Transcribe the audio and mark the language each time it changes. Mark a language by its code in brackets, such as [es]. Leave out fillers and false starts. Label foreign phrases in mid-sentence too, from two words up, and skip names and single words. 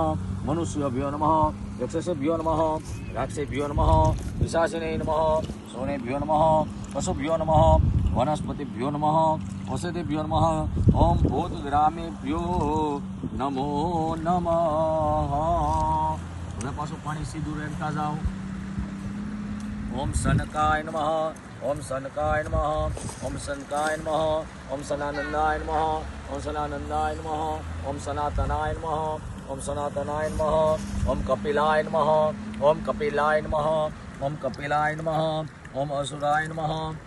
[sa] मनुष्यभ्यो नमः। यक्षसेभ्यो नमः। राक्षसेभ्यो नमः। पिशाचिने नमः। सोनेभ्यो नमः। पशुभ्यो नमः। वनस्पतिभ्यो नमः। औषधिभ्यो नमः। ओम भूतग्रामेभ्यो नमो नमः। [gu] હવે પાછું પાણી સીધું રેડતા જાઓ. [sa] ઓમ સનકાય નમઃ. ओम सनकाय नमः. ओम सनकाय नमः. ओम सनानंदाय नमः. ओम सनानंदाय नमः. ओम सनातनाय नमः. ओम सनातनाय नमः. ओम कपिलाय नमः. ओम कपिलाय नमः. ओम कपिलाय नमः. ओम असुराय नमः.